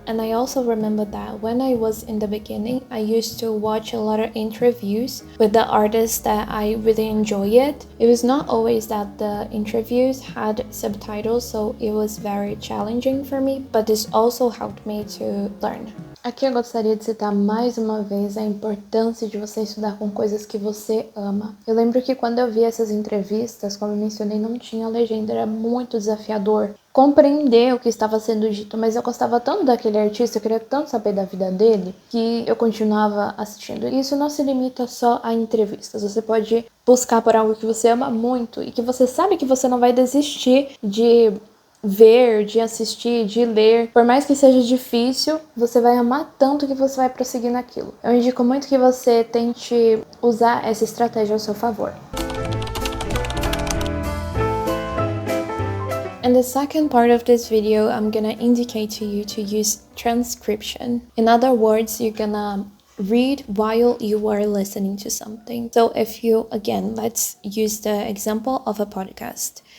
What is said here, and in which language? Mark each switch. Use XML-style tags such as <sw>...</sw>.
<en>And I also remember that when I was in the beginning, I used to watch a lot of interviews with the artists that I really enjoy it. It was not always that the interviews had subtitles, so it was very challenging for me, but this also helped me to learn.</en> <pt>Aqui eu gostaria de citar mais uma vez a importância de você estudar com coisas que você ama. Eu lembro que quando eu vi essas entrevistas, como eu mencionei, não tinha legenda, era muito desafiador compreender o que estava sendo dito, mas eu gostava tanto daquele artista, eu queria tanto saber da vida dele, que eu continuava assistindo. E isso não se limita só a entrevistas, você pode buscar por algo que você ama muito e que você sabe que você não vai desistir de ver, de assistir, de ler. Por mais que seja difícil, você vai amar tanto que você vai prosseguir naquilo. Eu indico muito que você tente usar essa estratégia ao seu favor.</pt> <en>In the second part of this video, I'm gonna indicate to you to use transcription. In other words, you're gonna read while you are listening to something. So if you, again, let's use the example of a podcast.</en>